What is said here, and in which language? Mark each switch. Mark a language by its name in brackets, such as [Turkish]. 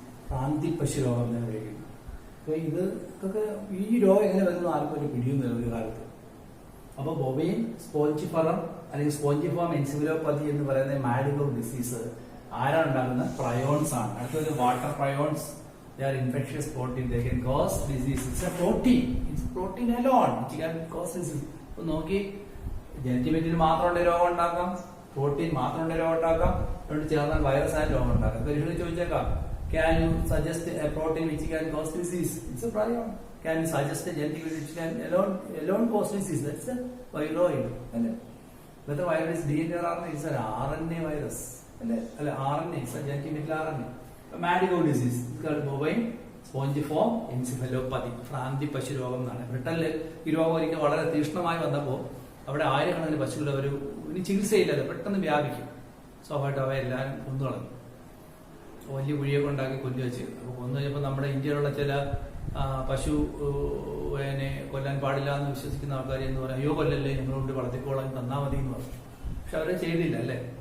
[Malayalam] പ്രാന്തിപ്പശു രോഗം എന്ന് വിളിക്കുന്നു. അപ്പൊ ഇതൊക്കെ ഈ രോഗം എങ്ങനെ വരുന്നു ആർക്കും ഒരു പിടിയുന്നില്ല ഒരു കാലത്ത്. അപ്പൊ ബൊവൈൻ സ്പോഞ്ചിഫറം അല്ലെങ്കിൽ സ്പോഞ്ചിഫോം എൻസിഫലോപ്പതി എന്ന് പറയുന്ന മാഡ് കൗ ഡിസീസ് ആരാണ് ഉണ്ടാകുന്നത്? പ്രയോൺസ് ആണ്. അടുത്തത് water prions, [English] They are infectious protein. They can cause disease. It's a protein. It's protein alone which can cause disease. [Malayalam] അപ്പൊ നോക്കി ജനറ്റിക് മെറ്റീരിയൽ മാത്രമുള്ള രോഗം ഉണ്ടാക്കാം, പ്രോട്ടീൻ മാത്രമുള്ള രോഗം ഉണ്ടാക്കാം, അതുകൊണ്ട് ചേർന്നാൽ വൈറസ് ആയ രോഗം ഉണ്ടാക്കാം. പരീക്ഷയിൽ ചോദിച്ചേക്കാം, [English] can you suggest a protein which can cause disease? It's a prion. Can you suggest a genetic which can alone cause disease? That's a viroid. അല്ലേ? Whether virus DNA or RNA, it's an RNA virus. അല്ലേ? RNA, it's a genetic material RNA. Mad cow disease, it's called bovine spongiform encephalopathy. [Malayalam] ഭ്രാന്തി പശു രോഗം എന്നാണ്. ബ്രിട്ടനിൽ ഈ രോഗം ഒരിക്കൽ വളരെ തീക്ഷ്ണമായി വന്നപ്പോൾ അവിടെ ആയിരക്കണക്കിന് പശുക്കൾ ഒരു ചികിത്സയില്ലാതെ പെട്ടെന്ന് വ്യാപിക്കും. സ്വാഭാവികമായിട്ട് അവയെല്ലാം കൊന്നുകളഞ്ഞു, വലിയ കുഴിയൊക്കെ ഉണ്ടാക്കി കൊല്ലു വെച്ച്. അപ്പോൾ കൊന്നു കഴിഞ്ഞപ്പോൾ നമ്മുടെ ഇന്ത്യയിലുള്ള ചില പശുവിനെ കൊല്ലാൻ പാടില്ല എന്ന് വിശ്വസിക്കുന്ന ആൾക്കാർ എന്ന് പറയാം, അയ്യോ കൊല്ലല്ലേ, ഞങ്ങളുകൊണ്ട് വളർത്തിക്കോളാൻ തന്നാൽ മതി എന്ന് പറഞ്ഞു. പക്ഷെ അവരെ ചെയ്തില്ല അല്ലേ?